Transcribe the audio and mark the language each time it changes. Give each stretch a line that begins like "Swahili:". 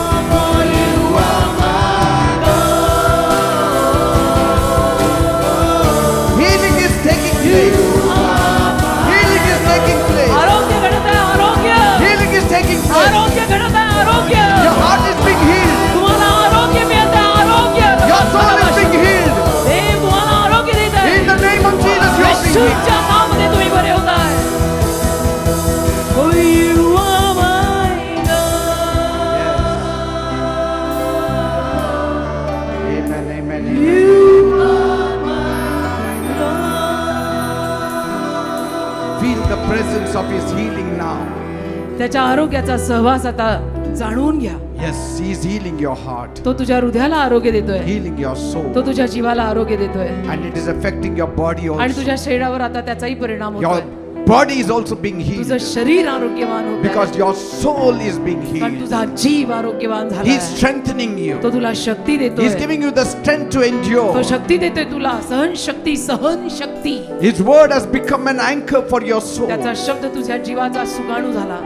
English: For you are my Healing is taking place. Healing is taking place.
Marathi: आरोग्य घडत आहे आरोग्य.
English: Healing is taking place.
Marathi: आरोग्य घडत आहे आरोग्य.
English: Your heart is being healed.
Marathi: तुम्हाला आरोग्य मिळत आहे आरोग्य.
English: Your soul is being healed.
Marathi: देव तुम्हाला आरोग्य देत आहे.
English: In the name of Jesus, you are being healed.
Marathi: येशूच्या नावामध्ये तुम्ही बरे होत आहे.
English: For you are my God. Amen, amen, amen. You are my God. Feel the presence of His healing now.
Marathi: त्याच्या आरोग्याचा सहवास आता जाणून घ्या.
English: Yes, He is healing your heart,
Marathi: तो तुझ्या हृदयाला आरोग्य देतोय.
English: healing your soul,
Marathi: तो तुझ्या जीवाला आरोग्य देतोय.
English: and it is affecting your body
Marathi: आणि
English: also.
Marathi: तुझ्या शरीरावर आता त्याचाही परिणाम
English: Your
Marathi: होतोय.
English: body is also being
Marathi: तुझं
English: healed
Marathi: शरीर आरोग्यवान होत
English: because your soul is being
Marathi: कारण
English: healed.
Marathi: तुझा जीव आरोग्यवान
English: He
Marathi: झाला
English: is strengthening you.
Marathi: तो तुला शक्ती
English: He is
Marathi: देतोय.
English: giving you the strength to
Marathi: तो
English: endure.
Marathi: शक्ती देतोय तुला सहन शक्ती.
English: His word has become an anchor for your soul.
Marathi: त्याचा शब्द तुझ्या जीवाचा सुगाणू झाला.